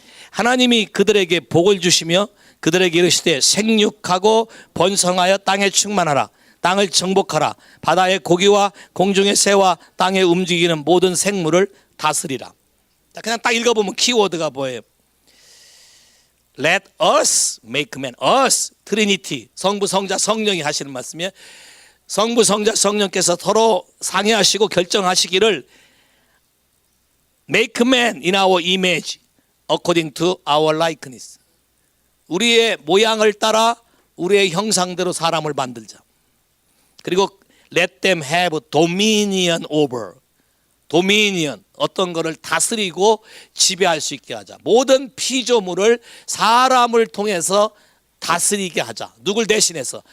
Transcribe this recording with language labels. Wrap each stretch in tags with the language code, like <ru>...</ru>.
<ko>하나님이 그들에게 복을 주시며 그들에게 이르시되 생육하고 번성하여 땅에 충만하라 땅을 정복하라 바다의 고기와 공중의 새와 땅에 움직이는 모든 생물을 다스리라. 그냥 딱 읽어보면 키워드가 뭐예요?</ko> <en>Let us make man.</en> <ko>us, 트리니티, 성부, 성자, 성령이 하시는 말씀이에요. 성부, 성자, 성령께서 서로 상의하시고 결정하시기를 make man in our image according to our likeness. 우리의 모양을 따라 우리의 형상대로 사람을 만들자. 그리고 let them have dominion over. 도미니언, 어떤 거를 다스리고 지배할 수 있게 하자. 모든 피조물을 사람을 통해서 다스리게 하자. 누굴 대신해서?</ko>